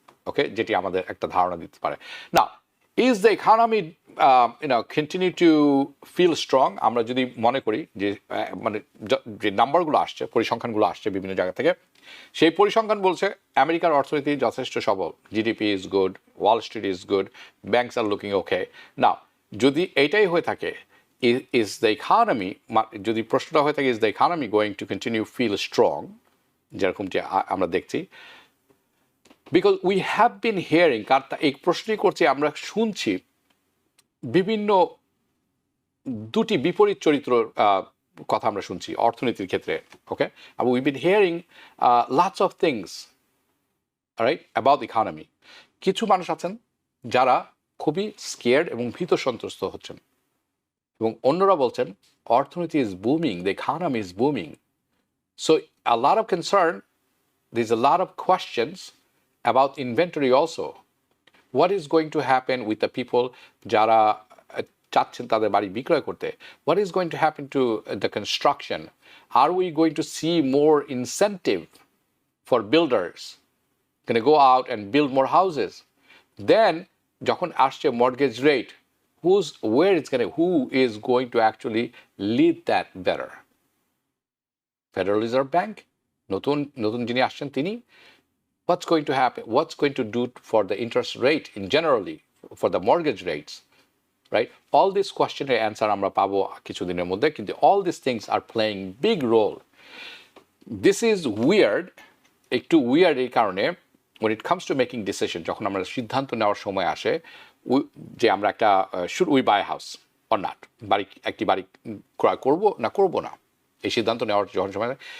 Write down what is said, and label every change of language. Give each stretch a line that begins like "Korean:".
Bangla: ওকে, যেটি আমাদের একটা ধারণা দিতে পারে। না,
English: Is the economy continue to feel strong?
Bangla: আমরা যদি মনে করি যে যে নাম্বারগুলো আসছে, পরিসংখ্যানগুলো আসছে বিভিন্ন জায়গা থেকে, সেই পরিসংখ্যান বলছে আমেরিকার অর্থনীতি যথেষ্ট সবল,
English: GDP is good, Wall Street is good, banks are looking okay.
Bangla: না, যদি এইটাই হয়ে থাকে,
English: is the economy,
Bangla: যদি প্রশ্নটা হয়ে থাকে
English: is the economy going to continue feel strong,
Bangla: যেরকম যে আমরা দেখছি,
English: because we have been hearing,
Bangla: এই প্রশ্নই করছি, আমরা শুনছি বিভিন্ন দুটি বিপরীত চরিত্রর কথা আমরা শুনছি অর্থনীতির ক্ষেত্রে, ওকে,
English: and we've been hearing lots of things, right, about the economy.
Bangla: কিছু মানুষ আছেন যারা খুবই স্কেয়ার্ড এবং ভীত সন্ত্রস্ত হচ্ছেন, এবং অন্যরা বলছেন অর্থনীতি is booming,
English: The economy is booming. So a lot of concern, there is a lot of questions about inventory also. What is going to happen with the people
Bangla: যারা চাচ্ছেন তাদের বাড়ি বিক্রয় করতে?
English: What is going to happen to the construction? Are we going to see more incentive for builders? Going to go out and build more houses? Then
Bangla: যখন আসছে
English: mortgage rate, who is going to actually lead that better? Federal Reserve Bank,
Bangla: নতুন যিনি আসছেন তিনি,
English: what's going to happen? What's going to do for the interest rate in generally, for the mortgage rates, right? All these questions answer
Bangla: আমরা পাবো কিছুদিনের মধ্যে, কিন্তু
English: all these things are playing big role. This is weird,
Bangla: একটু weird এই কারণে
English: when it comes to making decision,
Bangla: যখন আমরা সিদ্ধান্ত নেওয়ার সময় আসে যে আমরা একটা
English: should we buy a house or not,
Bangla: একটি বাড়ি ক্রয় করব না করব না, এই সিদ্ধান্ত নেওয়ার যখন সময়,